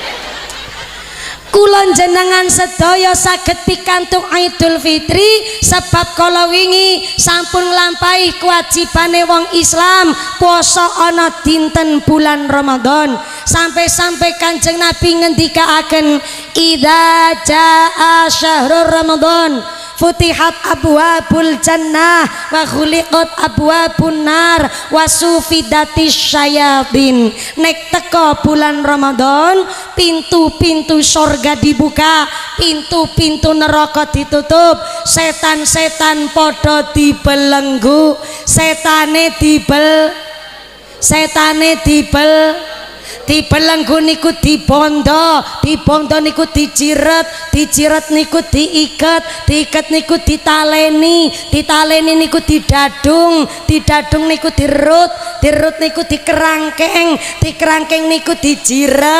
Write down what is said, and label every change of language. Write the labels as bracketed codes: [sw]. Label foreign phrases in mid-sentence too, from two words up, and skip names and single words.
[jv] Kula jenengan sedaya saged pikantuk Idul Fitri sebab kala wingi sampun nglampahi kewajibane wong Islam puasa ana dinten bulan Ramadan. Sampai-sampai Kanjeng Nabi ngendikaaken [ar] إذا جاء شهر رمضان فتحت أبواب الجنة وغلقت أبواب النار وصفدت الشياطين. [jv] Nek teko bulan Ramadan pintu-pintu surga dibuka, pintu-pintu neraka ditutup, setan-setan podo dibelenggu, setane dibel dibelenggu niku dibondo, dibondo niku dijiret niku diiket niku ditaleni niku didadung niku dirut niku dikerangkeng niku dijiret.